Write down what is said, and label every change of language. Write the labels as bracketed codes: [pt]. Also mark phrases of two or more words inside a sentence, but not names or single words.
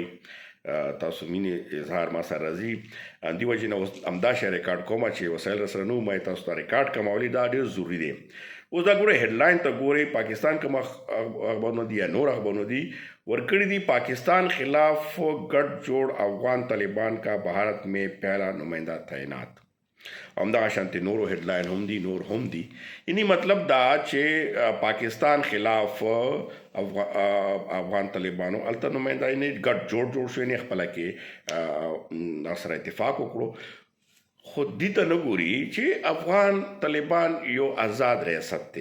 [ps] تاسو مینې اظهار ما سره راځي، دې وجې نه اوس همدا شی ریکارډ کوم چې وسایل راسره نه وو، ما یې تاسو ته ریکارډ کوم. ولې دا ډېر ضروري دی. اوس دا ګورئ هیډلاین ته ګورئ، پاکستان کوم اخبارونه دي یا نور اخبارونه دي ورکړي دي. [ur] پاکستان خلاف گٹھ جوڑ افغان طالبان کا بھارت میں پہلا نمائندہ تعینات. [ps] همدغه شانتې نورو هیډلاین هم دي، نور هم دي. یعنی مطلب دا چې پاکستان خلاف افغان طالبانو هلته نماینده یعنې ګډ جوړ شو، یعنې خپله کې سره اتفاق وکړو. خو دې ته نه ګوري چې افغان طالبان یو آزاد ریاست دی.